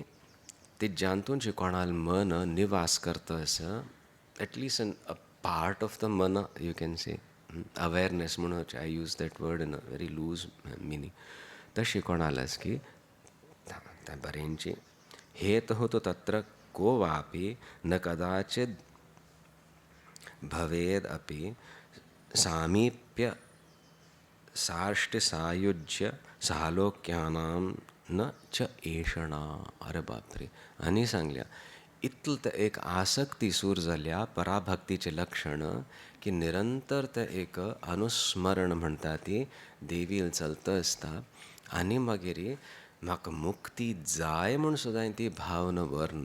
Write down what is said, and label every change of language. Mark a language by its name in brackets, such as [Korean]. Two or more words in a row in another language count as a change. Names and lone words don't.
[Konkani] तिज्यान तूं जी कोणाल मन निवास करता आसा, [English] At least a part of the mind you can say awareness म्हणून I use that word in a very loose meaning. [Konkani] तशी कोणाल आस की तें बरेंची [Sanskrit] हेतुः तु तत्र को वापि न कदाचित् भवेद् अपि सामीप्य साष्टिसायुज्य सालोक्यानां न च एषणा. [Konkani] अरे बापरे. आनी सांगल्या इतल ते एक आसक्ती सूर जाल्या पराभक्तीचे लक्षण की निरंतर ते एक अनुस्मरण म्हणटा ती देवील चलता आसता. आनी मागीर म्हाका मुक्ती जाय म्हूण सुद्दां ती भावना वरना.